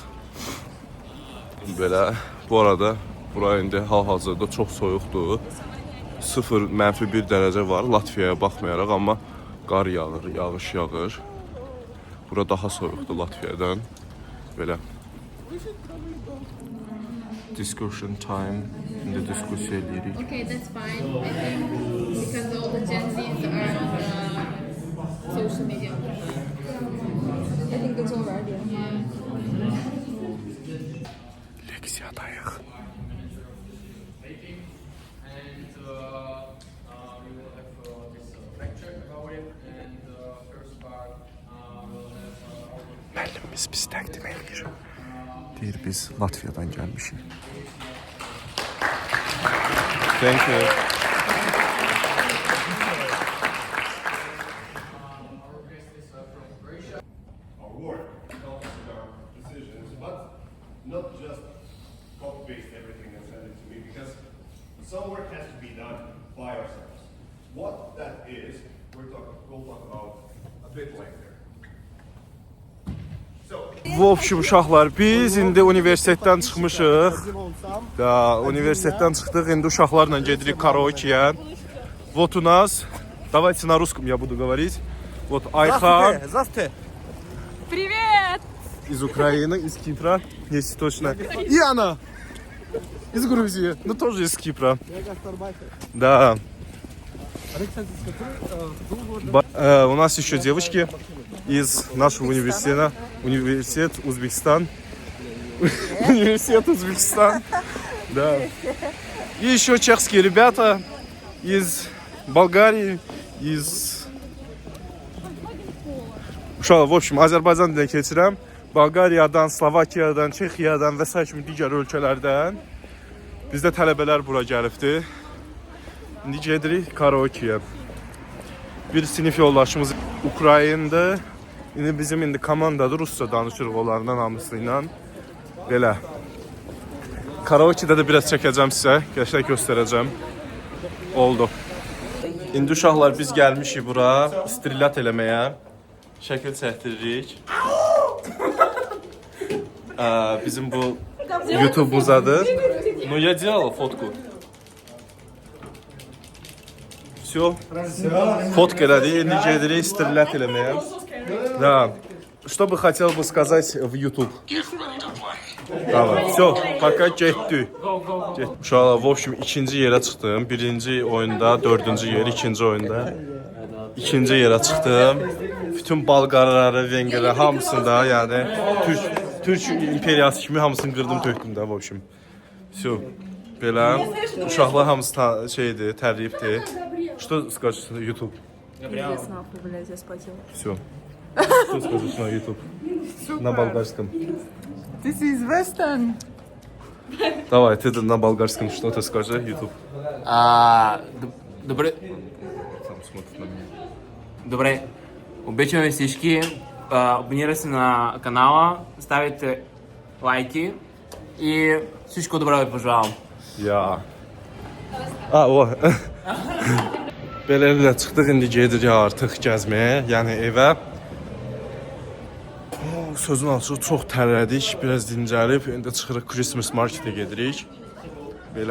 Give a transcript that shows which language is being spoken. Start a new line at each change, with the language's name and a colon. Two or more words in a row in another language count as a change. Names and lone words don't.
Azerbaijani: Belə, bu arada bura indi hal-hazırda çox soyuqdur. 0-1 dərəcə var Latviyaya baxmayaraq, amma qar yağır, yağış yağır. Bura daha soyuqdur Latviyadan. Belə.
English: Discussion time.
Azerbaijani: İndi diskussiya edirik.
English: Okay, that's fine. I think because all the Gen Zs are on social media. I think that's all right, yeah.
Azerbaijani: Leksiyadayıq.
English: And we will have this lecture about it. And first part we'll have
Azerbaijani: Müəllimimiz biz təqdim edir. Deyir biz Latviyadan gəlmişik.
English: Thank you. Our work helps in our decisions, but not just copy-paste everything and send it to me, because some work has to be done by ourselves. What that is, we'll talk about a bit later. So,
Russian: В общем,
Azerbaijani: uşaqlar, biz indi universitetdən çıxmışıq. Da, universitetdən çıxdıq, indi uşaqlarla gedirik karaoke'yə.
Russian: Вот у нас, давайте на русском я буду говорить. Вот Айхан Здравствуйте. Привет! из Украины, из Кипра, если точно. И она из Грузии, но тоже из Кипра. Да. У нас еще девочки из нашего университета. Университет Узбекистан. Университет Узбекистан. Да. И еще чешские ребята из Болгарии, из... Uşaqlar, в общем,
Azerbaijani: Azərbaycan dilinə keçirəm. Bolqariyadan, Slovakiyadan, Çexiyadan və s. kimi digər ölkələrdən bizdə tələbələr bura gəlibdi. İndi gedirik karaoke'yə. Bir sinif yoldaşımız Ukraynada. İndi bizim indi komandadır, Rusca danışırıq onlardan hamısı ilə. Belə. Karaoke'də də biraz çəkəcəm sizə, qəşəng göstərəcəm. Oldu. İndi uşaqlar biz gəlmişik bura istirilat eləməyə. Şəkil çəkdiririk. Bizim bu YouTube'umuzadır.
Russian: Ну, я делал фотку. Все.
Azerbaijani: Фотка elədik, indi gedirik istirilat eləməyə.
Russian: Да. Что бы хотел бы сказать в YouTube?
Azerbaijani: Tamam.
Russian: Все, пока
Azerbaijani: getdi. Uşaqlar,
Russian: в общем,
Azerbaijani: ikinci yerə çıxdım. Birinci oyunda, dördüncü yer, ikinci oyunda. İkinci yerə çıxdım. Bütün Balqarları, Vengerləri hamısında, yəni Türk imperiyası kimi hamısını qırdım, tökdüm də,
Russian: в общем. Все.
Azerbaijani: Belə uşaqlar hamısı şeydir, tərifdir.
Russian: Что скажешь на YouTube? Пиздец нахуй, блядь, я спотела. Все. Что скажешь на YouTube? На болгарском.
English: This is Western.
Russian: Давай, ты на болгарском что-то скажи, YouTube.
Bulgarian: Добре.
Russian: Сам смотрит на меня.
Bulgarian: Добре. Обичаме ви всички. Абонирайте се на канала, ставите лайки и всичко добре ви пожелавам.
Azerbaijani: Ya. O. Beləliklə çıxdıq, indi gedirik artıq gəzməyə, yəni evə. Sözün açığı çox tərlədik, biraz dincəlib, indi çıxırıq Christmas Market-ə gedirik. Belə.